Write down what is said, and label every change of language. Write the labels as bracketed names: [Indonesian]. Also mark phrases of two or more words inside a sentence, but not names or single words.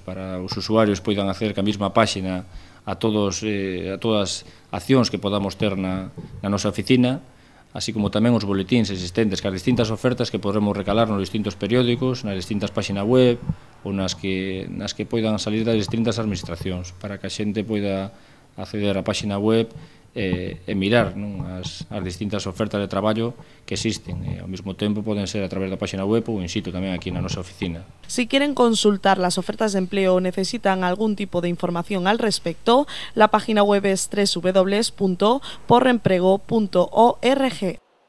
[Galician] para os usuarios poidan acceder ca mesma páxina a todas as accións que podamos ter na nosa oficina, así como tamén os boletíns existentes, cas distintas ofertas que podremos recalar nos distintos periódicos, nas distintas páxinas web ou nas que poidan salir das distintas administracións, para que a xente poida acceder á páxina web e mirar as distintas ofertas de traballo que existen. Ao mesmo tempo poden ser a través da páxina web ou in situ tamén aquí na nosa oficina. [Spanish] Si quieren consultar las ofertas de empleo o necesitan algún tipo de información al respecto, la página web es www.porremprego.org.